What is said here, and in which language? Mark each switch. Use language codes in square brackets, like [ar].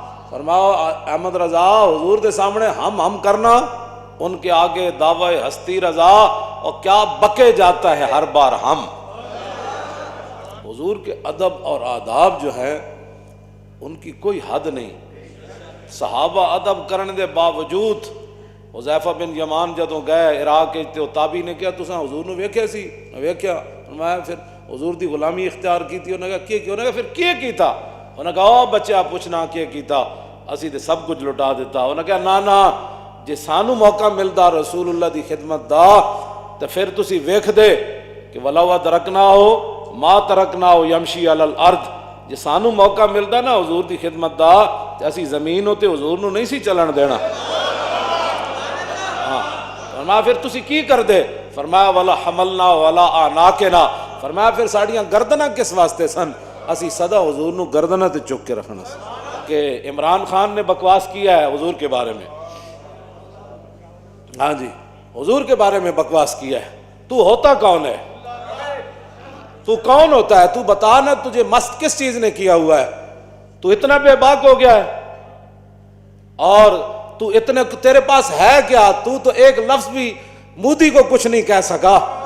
[ur] فرماؤ احمد رضا حضور کے سامنے ہم کرنا، ان کے آگے دعوی ہستی رضا، اور کیا بکے جاتا ہے ہر بار ہم. حضور کے ادب اور آداب جو ہے ان کی کوئی حد نہیں. [pa] صحابہ ادب کرنے دے باوجود حذیفہ بن یمان جدوں گئے عراق تے تابعی نے کہا تساں حضور نو ویکھیا سی؟ ویکھیا. فرمایا پھر حضور دی غلامی اختیار کیتی؟ انہوں نے کہا کی؟ انہوں نے کہا پھر کی کیتا؟ انہوں نے کہا او بچہ پوچھنا کی کیتا، اسی تے سب کچھ لٹا دیتا. انہوں نے کہا نا جے سانو موقع ملدا رسول اللہ دی خدمت دا تے پھر تسی ویکھ دے کہ [ar] ولو ادرکنا ہو ما ترکنا ہو یمشی علی الارض. [pa] جے سانو موقع ملدا نا حضور دی خدمت دا تے اسی زمین تے حضور نو نہیں سی چلن دینا. فرمایا پھر تسی کی کر دے؟ فرمایا [ar] ولا حملنا ولا آناکنا. [pa] فرمایا پھر ساڑیاں گردناں کس واسطے سن؟ اسی صدا حضور نو گردناں تے چک کے رکھنا سی. [ur] کہ عمران خان نے بکواس کیا ہے حضور کے بارے میں. ہاں جی حضور کے بارے میں بکواس کیا ہے. تو ہوتا کون ہے؟ تو کون ہوتا ہے؟ تو بتا نا تجھے مست کس چیز نے کیا ہوا ہے؟ تو اتنا بے باک ہو گیا ہے اور تو اتنے تیرے پاس ہے کیا؟ تو ایک لفظ بھی مودی کو کچھ نہیں کہہ سکا.